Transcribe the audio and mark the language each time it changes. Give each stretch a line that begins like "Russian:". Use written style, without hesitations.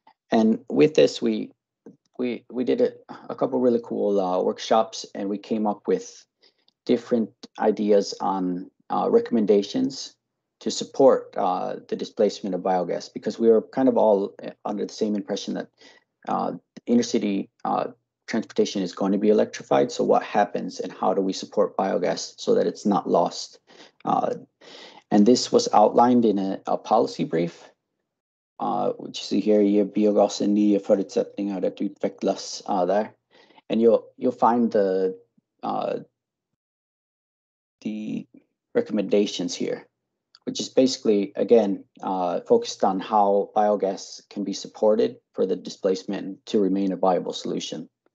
English: And with this, we did a couple really cool workshops, and we came up with different ideas on recommendations to support the displacement of biogas, because we were kind of all under the same impression that inner city transportation is going to be electrified. So what happens and how do we support biogas so that it's not lost? And this was outlined in a policy brief, which you see here,
Swedish: ge biogasen nya förutsättningar att utvecklas där.
English: And you'll find the recommendations here, which is basically, again, focused on how biogas can be supported for the displacement to remain a viable solution.